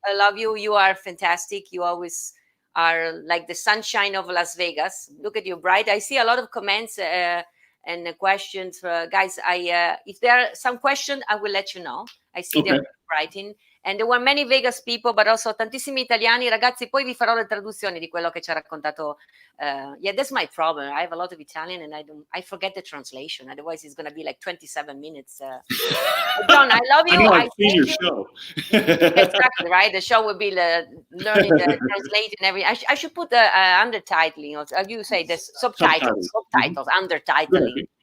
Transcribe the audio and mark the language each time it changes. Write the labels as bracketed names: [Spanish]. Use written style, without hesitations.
[English] I love you. You are fantastic. You always are like the sunshine of Las Vegas. Look at you, bright. I see a lot of comments and questions, guys. If there are some questions, I will let you know. I see them writing. And there were many Vegas people, but also [Italian] tantissimi italiani. Ragazzi, poi vi farò le traduzioni di quello che ci ha raccontato. [English] That's my problem. I have a lot of Italian and I forget the translation. Otherwise, it's going to be like 27 minutes. John, I love you. I've seen your show. Exactly, right? The show will be learning the translating everything. I should put the undertitling, or you say the subtitles, undertitling.